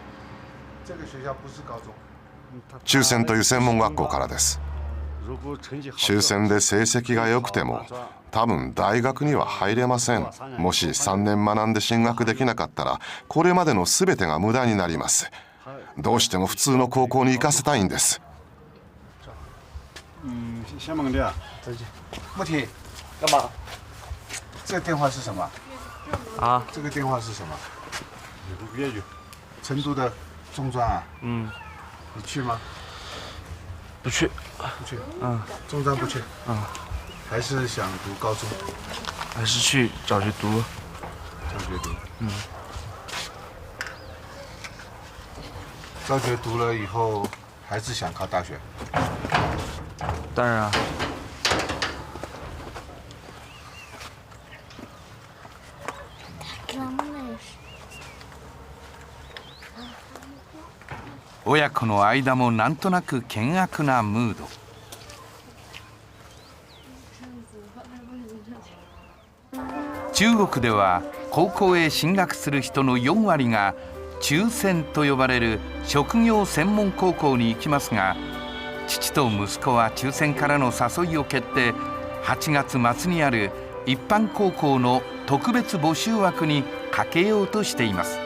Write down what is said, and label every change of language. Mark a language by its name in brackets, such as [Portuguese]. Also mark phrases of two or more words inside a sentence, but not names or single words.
[Japanese] 中専という専門学校からです。中専で成績が良くても多分大学には入れません。もし3年学んで進学できなかったらこれまでの全てが無駄になります。どうしても普通の高校に行かせたいんです。 [Chinese] 先问你啊，穆提，干嘛？这个电话是什么？啊？这个电话是什么？粤语。成都的中专啊？嗯。你去吗？不去。不去。嗯。中专不去。嗯。还是想读高中？还是去找学读。找学读。嗯。大学读了以后，还是想考大学？当然啊。 [Japanese] 親子の間もなんとなく険悪なムード。中国では高校へ進学する人の4割が中専と呼ばれる職業専門高校に行きますが、父と息子は抽選からの誘いを蹴って8月末にある一般高校の特別募集枠にかけようとしています。